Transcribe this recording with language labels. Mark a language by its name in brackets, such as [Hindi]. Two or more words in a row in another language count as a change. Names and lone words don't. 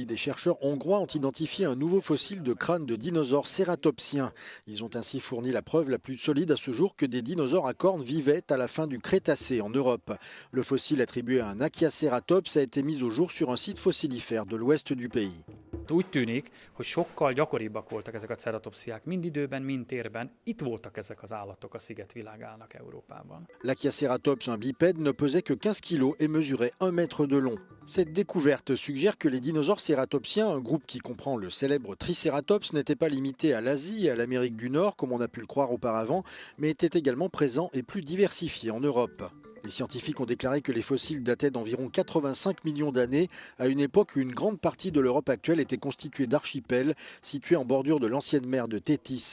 [French] Des chercheurs hongrois ont identifié un nouveau fossile de crâne de dinosaure cératopsien. Ils ont ainsi fourni la preuve la plus solide à ce jour que des dinosaures à cornes vivaient à la fin du Crétacé en Europe. Le fossile attribué à un Achiaceratops a été mis au jour sur un site fossilifère de l'ouest du pays. [Hungarian] Úgy tűnik, hogy sokkal gyakoribbak voltak ezek a ceratopsziák, mind időben, mind térben. Itt voltak ezek az állatok a sziget világának Európában. [French] L'Achiaceratops, un bipède, ne pesait que 15 kg et mesurait 1 mètre de long. Cette découverte suggère que les dinosaures cératopsiens, un groupe qui comprend le célèbre Triceratops, n'étaient pas limités à l'Asie et à l'Amérique du Nord, comme on a pu le croire auparavant, mais étaient également présents et plus diversifiés en Europe. Les scientifiques ont déclaré que les fossiles dataient d'environ 85 millions d'années, à une époque où une grande partie de l'Europe actuelle était constituée d'archipels situés en bordure de l'ancienne mer de Thétis.